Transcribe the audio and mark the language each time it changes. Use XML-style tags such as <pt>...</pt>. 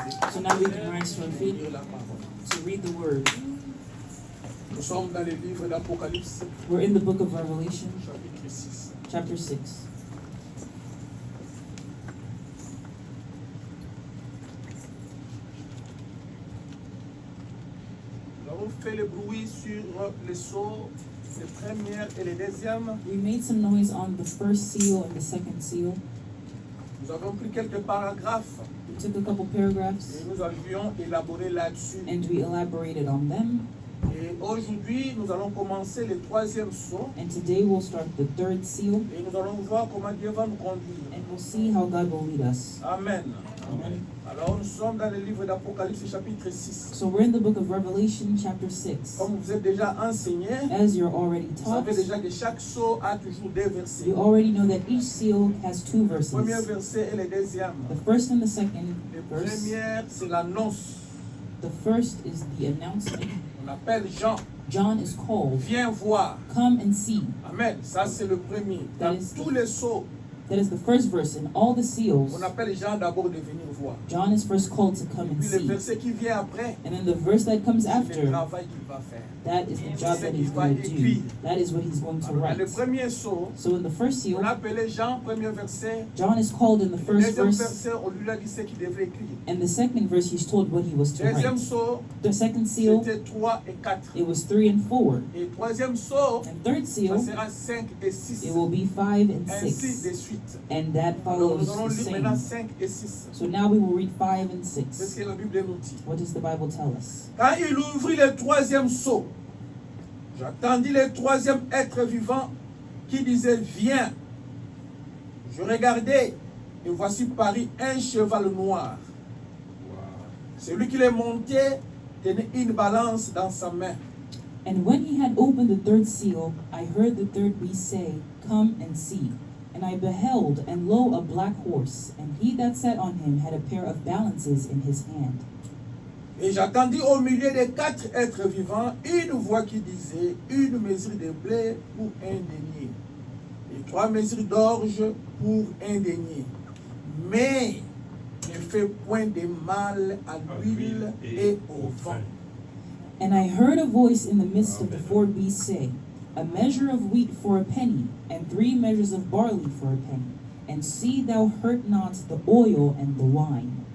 <en>So now we can rise to our feet to read the word.</en> <fr>Nous sommes dans le livre d'Apocalypse,</fr> <en>We're in the book of Revelation,</en> <fr>chapitre 6.</fr> <en>chapter 6.</en> <fr>Nous avons fait le bruit sur les sceaux, le premier et le deuxième.</fr> <en>We made some noise on the first seal and the second seal.</en> <fr>Nous avons pris quelques paragraphes</fr> <en>We took a couple paragraphs</en> <fr>et nous avions élaboré là-dessus.</fr> <en>and we elaborated on them.</en> <fr>Et aujourd'hui, nous allons commencer le troisième sceau</fr> <en>And today we'll start the third seal</en> <fr>et nous allons voir comment Dieu va nous conduire.</fr> <en>and we'll see how God will lead us. Amen. Amen.</en> <fr>Alors, nous sommes dans le livre d'Apocalypse, chapitre 6.</fr> <en>So we're in the book of Revelation, chapter 6.</en> <fr>Comme vous êtes déjà enseigné,</fr> <en>As you're already</en> <fr>vous</fr> <en>taught,</en> <fr>savez déjà que chaque sceau a toujours deux versets.</fr> <en>you already know that each seal has two</en> <fr>Le premier</fr> <en>verses.</en> <fr>verset et le deuxième.</fr> <en>The first and the second</en> <fr>Le</fr> <en>verse.</en> <fr>premier, c'est l'annonce.</fr> <en>The first is the announcement.</en> <fr>On appelle Jean.</fr> <en>John is called,</en> <fr>Viens voir.</fr> <en>come and see.</en> <fr>Amen. Ça, c'est le premier.</fr> <en>That</en> <fr>Dans</fr> <en>is-</en> <fr>tous les sceaux,</fr> <en>That is the first verse. In all the seals,</en> <fr>on appelle Jean d'abord de venir voir.</fr> <en>John is first called to come and</en> <fr>Puis le</fr> <en>see.</en> <fr>verset qui vient après,</fr> <en>And then the verse that comes</en> <fr>c'est le</fr> <en>after,</en> <fr>travail qu'il va faire.</fr> <en>that is the job that he's going to do. That is what he's going to</en> <fr>Alors, dans</fr> <en>write.</en> <fr>le premier sceau,</fr> <en>So in the first</en> <fr>on</fr> <en>seal,</en> <fr>appelait Jean, premier verset.</fr> <en>John is called in the</en> <fr>Le</fr> <en>first</en> <fr>deuxième</fr> <en>verse.</en> <fr>verset, on lui a dit ce qu'il devrait écrire.</fr> <en>And the second verse, he's told what he was to</en> <fr>Deuxième</fr> <en>write.</en> <fr>sceau,</fr> <en>The second seal,</en> <fr>c'était 3 et 4.</fr> <en>it was 3 and 4.</en> <fr>Et troisième sceau,</fr> <en>And third</en> <fr>ça</fr> <en>seal,</en> <fr>sera 5 et 6.</fr> <en>it will be 5 and</en> <fr>Ainsi</fr> <en>6.</en> <fr>de suite. suite.</fr> <en>And that</en> <fr>Alors</fr> <en>follows</en> <fr>nous allons</fr> <en>the</en> <fr>lire maintenant</fr> <en>same.</en> <fr>5 et 6.</fr> <en>So now we will read 5 and</en> <fr>C'est ce</fr> <en>6.</en> <fr>que la Bible nous dit.</fr> <en>What does the Bible tell us?</en> <fr>Quand il ouvrit le troisième sceau, j'attendis le troisième être vivant qui disait viens. Je regardai et voici paru un cheval noir. Celui qui l'est monté tenait une balance dans sa main.</fr> <en>And when he had opened the third seal, I heard the third beast say, Come and see. And I beheld, and lo, a black horse, and he that sat on him had a pair of balances in his hand.</en> <fr>Et j'attendis au milieu des 4 êtres vivants une voix qui disait une mesure de blé pour un denier et 3 mesures d'orge pour un denier. Mais ne fais point de mal à l'huile et au vent.</fr> <en>And I heard a voice in the midst of the four beasts say, A measure of wheat for a penny, and 3 measures of barley for a penny. And see thou hurt not the oil and the wine.</en>